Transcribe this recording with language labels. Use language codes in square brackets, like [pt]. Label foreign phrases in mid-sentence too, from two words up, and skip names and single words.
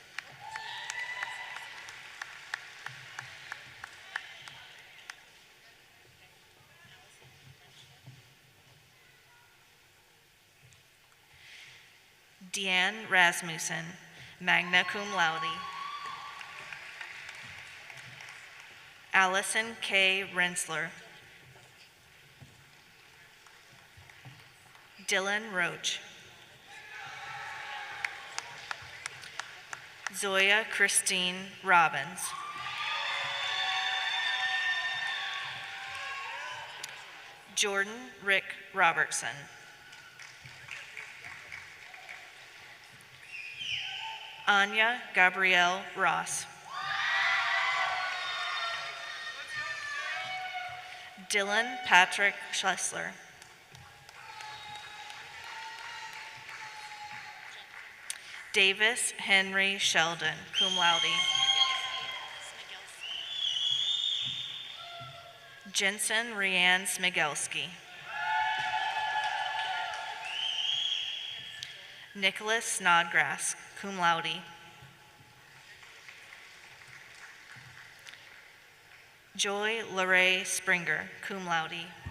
[en] Deanne Rasmussen, [la] magna cum laude. [en] Allison K. Rensler. Dylan Roach. Zoya Christine Robbins. Jordan Rick Robertson. Anya Gabrielle Ross. Dylan Patrick Schlesler. Davis Henry Sheldon, [la] cum laude. [en] Jensen Rianne Smigelski. Nicholas Snodgrass, [la] cum laude. [en] Joy Lorraine Springer, [la] cum laude.